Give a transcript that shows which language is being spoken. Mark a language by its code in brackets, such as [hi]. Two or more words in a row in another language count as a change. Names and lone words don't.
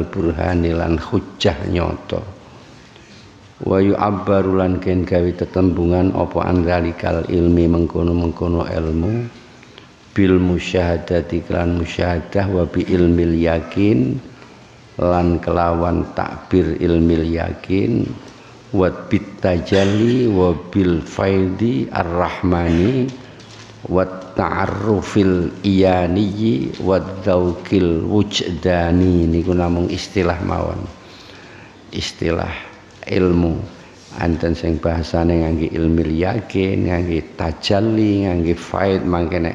[jv] burhani lan hujjah nyata [ar] ويعبر [jv] lan ken gawe tetembungan apa [ar] أن ذلك العلم [jv] mengkono-mengkono ilmu [ar] بالمشاهدة lan musyahadah وبعلم اليقين [jv] lan kelawan takbir [ar] علم اليقين وبالتجلي وبالفيض الرحماني وتعرف العياني وذوق الوجداني [jv] niku namung istilah mawon istilah ilmu anten sing bahasane ngangge [ar] علم اليقين [jv] ngangge tajalli ngangge faid mangkene